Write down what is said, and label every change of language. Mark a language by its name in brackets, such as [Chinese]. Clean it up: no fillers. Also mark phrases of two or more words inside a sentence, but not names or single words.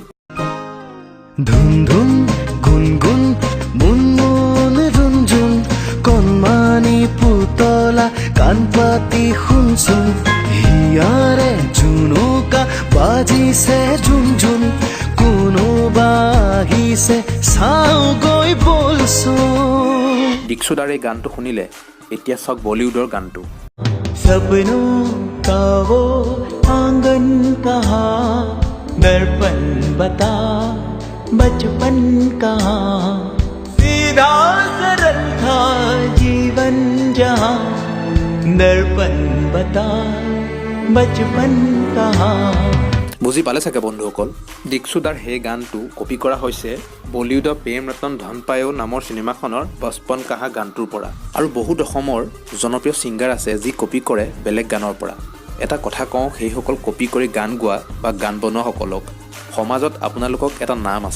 [Assamese] ধুম ধুম গুন গুন মুন মুন ঝুন ঝুন কণমানি পুতলা কাণ পাতি শুনচোন হিয়াৰে জুনুকা বাজিছে ঝুন ঝুন কোনোবা আহিছে চাওঁ গৈ বলচোন। দিক্ষুদাৰ এই গানটো শুনিলে এতিয়া চাওক বলিউডৰ গানটো। [Hindi] सपनों का वो आंगन कहाँ दर्पण बता बचपन कहाँ सीधा सरल था जीवन जहाँ दर्पण बता बचपन कहाँ। [Assamese] বুজি পালে চাগে বন্ধুসকল, দিক্ষুদাৰ সেই গানটো কপি কৰা হৈছে বলিউডৰ প্ৰেম ৰতন ধন পায়েও নামৰ চিনেমাখনৰ বচপন কাহা গানটোৰ পৰা। আৰু বহুত অসমৰ জনপ্ৰিয় ছিংগাৰ আছে যি কপি কৰে বেলেগ গানৰ পৰা। এটা কথা কওঁ, সেইসকল কপি কৰি গান গোৱা বা গান বনোৱাসকলক সমাজত আপোনালোকক এটা নাম আছে।